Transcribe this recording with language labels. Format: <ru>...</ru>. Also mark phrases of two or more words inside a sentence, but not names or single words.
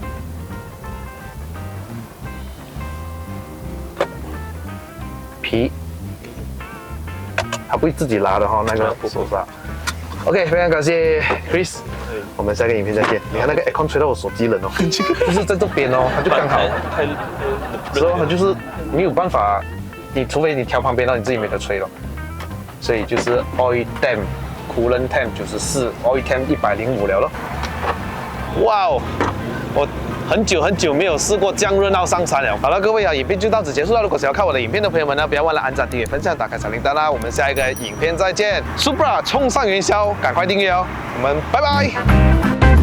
<zh>皮，它不会自己拉的哈，那个手刹。OK， 非常感谢 Chris， 我们下个影片再见。你看那个 aircon 吹到我手机冷哦，不是在这边哦，它就刚好，之后它就是没有办法，你除非你调旁边，然后你自己没得吹了，所以就是</zh> <en>oil temp、 coolant temp</en> <zh>94，</zh> <en>oil temp</en> <zh>105 了咯。哇哦，我很久没有试过这样热闹上山了。好了，各位啊，影片就到此结束了。如果想要看我的影片的朋友们呢，不要忘了按赞、订阅、分享、打开小铃铛啦。我们下一个影片再见。Supra 冲上云霄，赶快订阅哦。我们拜拜。</zh>